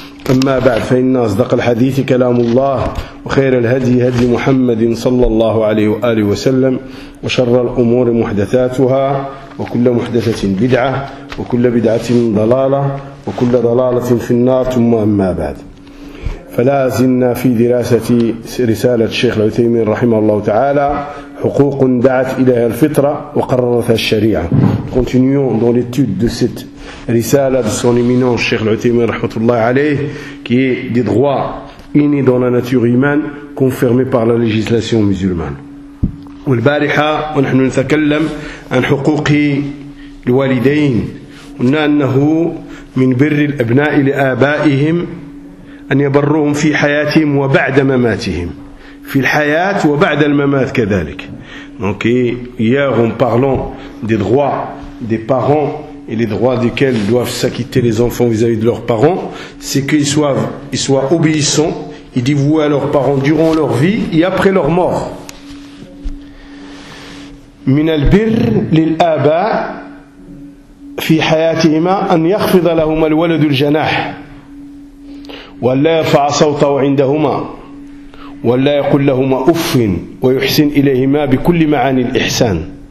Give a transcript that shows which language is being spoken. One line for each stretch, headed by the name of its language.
Arabic: أما بعد، فإن أصدق الحديث كلام الله، وخير الهدي هدي محمد صلى الله عليه وآله وسلم، وشر الأمور محدثاتها، وكل محدثة بدعة، وكل بدعة ضلالة، وكل ضلالة في النار. ثم أما بعد، فلا زلنا في دراسة رسالة الشيخ العثيمين رحمه الله تعالى، حقوق دعت إليها الفطرة وقررتها الشريعة.
French: continuons dans l'étude de cette رسالة de son éminent Cheikh Al-Uthaymeen
Arabic: رحمه الله عليه،
French: qui est des droits innés dans la nature humaine confirmés par la législation musulmane.
Arabic: والبارحة ونحن نتكلم عن حقوق الوالدين، قلنا أنه من بر الأبناء لآبائهم أن يبروهم في حياتهم وبعد مماتهم، في الحياة وبعد الممات كذلك.
French: Donc hier en parlant des droits des parents et les droits desquels doivent s'acquitter les enfants vis-à-vis de leurs parents, c'est qu'ils soient, obéissants, ils dévouent à leurs parents durant leur vie et après leur mort.
Arabic: من البر للآباء في حياتهما أن يخفض لهما الولد الجناح ولا يرفع صوته عندهما ولا يقول لهما أف ويحسن إليهما بكل معاني الإحسان